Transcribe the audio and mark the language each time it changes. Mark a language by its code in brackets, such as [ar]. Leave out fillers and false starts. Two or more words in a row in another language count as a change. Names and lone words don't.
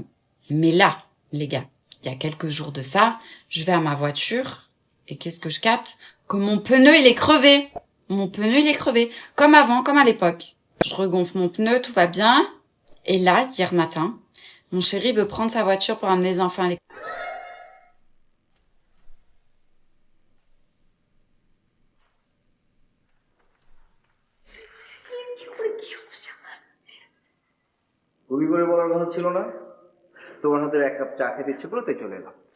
[fr] Mais là, les gars, il y a quelques jours de ça, je vais à ma voiture et qu'est-ce que je capte? Que mon pneu il est crevé. Mon pneu il est crevé, comme avant, comme à l'époque. Je regonfle mon pneu, tout va bien. Et là, hier matin, mon chéri veut prendre sa voiture pour amener les enfants à l'école. [bn] তুমি করে বলার কথা ছিল না, তোমার হাতে এক কাপ চা খেতে ইচ্ছে করলো তাই চলে এলাম।